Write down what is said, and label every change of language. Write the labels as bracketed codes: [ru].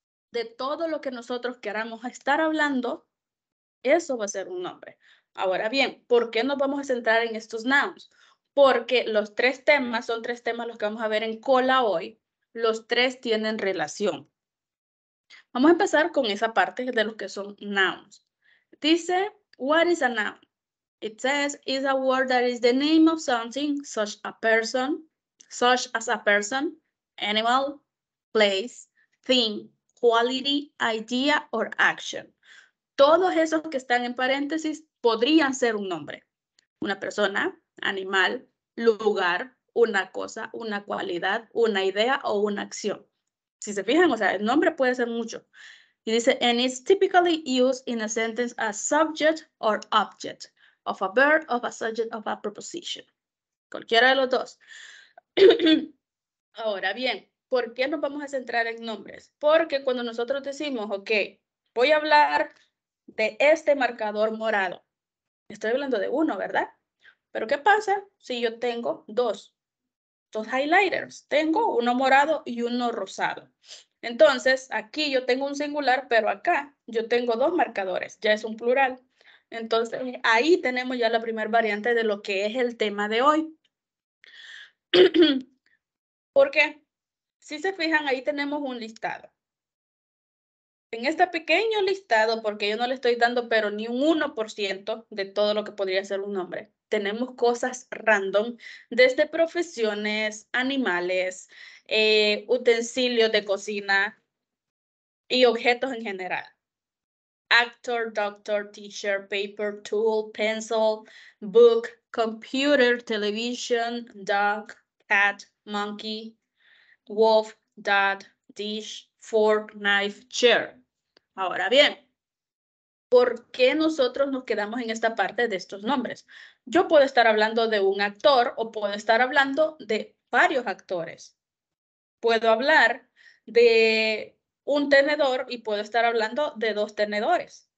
[es] De todo lo que nosotros queramos estar hablando, eso va a ser un nombre. Ahora bien, ¿por qué nos vamos a centrar en estos nouns? Porque los 3 temas son 3 temas los que vamos a ver en cola hoy. Los 3 tienen relación. Vamos a empezar con esa parte de los que son nouns. Dice, [en] what is a noun? It says, is a word that is the name of something, such as a person, animal, place, thing, quality, idea, or action. [es] Todos esos que están en paréntesis podrían ser un nombre. Una persona, animal, lugar, una cosa, una cualidad, una idea o una acción. Si se fijan, o sea, el nombre puede ser mucho. Y dice, [en] and it's typically used in a sentence as subject or object of a verb, of a subject, of a preposition. [es] Cualquiera de los dos. Ahora bien, ¿por qué nos vamos a centrar en nombres? Porque cuando nosotros decimos, ok, voy a hablar de este marcador morado. Estoy hablando de uno, ¿verdad? Pero ¿qué pasa si yo tengo dos highlighters? Tengo uno morado y uno rosado. Entonces, aquí yo tengo un singular, pero acá yo tengo 2 marcadores. Ya es un plural. Entonces, ahí tenemos ya la primera variante de lo que es el tema de hoy. ¿Por qué? Si se fijan, ahí tenemos un listado. En este pequeño listado, porque yo no le estoy dando pero ni un 1% de todo lo que podría ser un nombre, tenemos cosas random, desde profesiones, animales, utensilios de cocina y objetos en general. [en] Actor, doctor, teacher, paper, tool, pencil, book, computer, television, dog, cat, monkey, wolf, dad, dish, fork, knife, chair. [es] Ahora bien, ¿por qué nosotros nos quedamos en esta parte de estos nombres? Yo puedo estar hablando de un actor o puedo estar hablando de varios actores. Puedo hablar de un tenedor y puedo estar hablando de 2 tenedores.